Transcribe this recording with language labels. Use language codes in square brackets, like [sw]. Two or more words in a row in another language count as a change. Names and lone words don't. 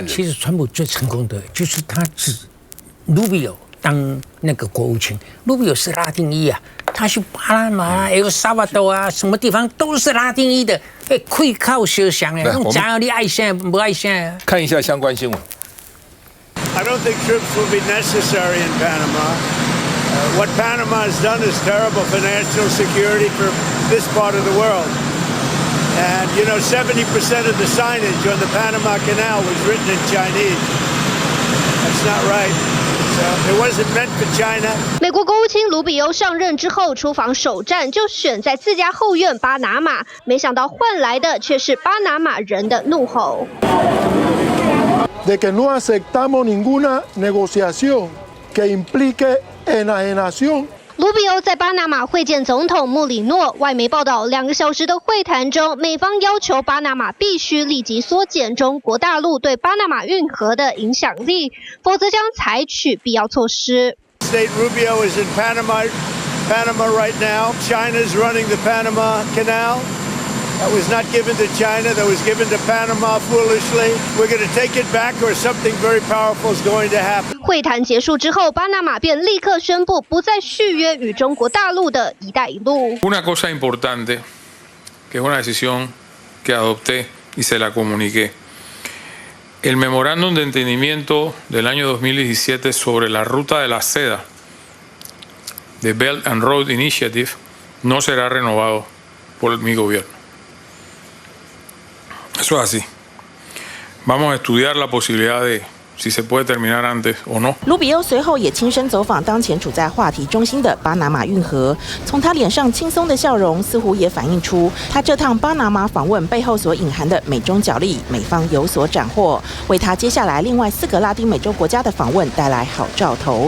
[zh] 其实川普最成功的就是他指卢比欧当那个国务卿，卢比欧是拉丁裔啊。他去巴拿马、有萨瓦多啊，什么地方都是拉丁裔的，可以靠想象的。假如你爱现不爱现？看一下相关新闻。 [en] I don't think troops will be necessary in Panama. What Panama has done is terrible financial security for this part of the world. And 70% of the signage on the Panama Canal was written in Chinese. That's not right. It wasn't meant for China. [zh] 美国国务卿卢比欧上任之后，出访首站就选在自家后院巴拿马，没想到换来的却是巴拿马人的怒吼。 [es] De que no aceptamos ninguna negociación que implique enajenación. [zh] 卢比欧在巴拿马会见总统穆里诺。外媒报道，2个小时的会谈中，美方要求巴拿马必须立即缩减中国大陆对巴拿马运河的影响力，否则将采取必要措施。 [en] State Rubio is in Panama right now. China's running the Panama Canal. That was not given to China. That was given to Panama foolishly. We're going to take it back, or something very powerful is going to happen. [zh] 会谈结束之后，巴拿马便立刻宣布不再续约与中国大陆的一带一路。 [es] Una cosa importante, que es una decisión que adopté y se la comuniqué. El memorándum de entendimiento del año 2017 sobre la ruta de la seda de Belt and Road Initiative no será renovado por mi gobierno. Eso es así. Vamos a estudiar la posibilidad de si se puede terminar antes o no. [zh] 卢比欧随后也亲身走访当前处在话题中心的巴拿马运河，从他脸上轻松的笑容，似乎也反映出他这趟巴拿马访问背后所隐含的美中角力，美方有所斩获，为他接下来另外4个拉丁美洲国家的访问带来好兆头。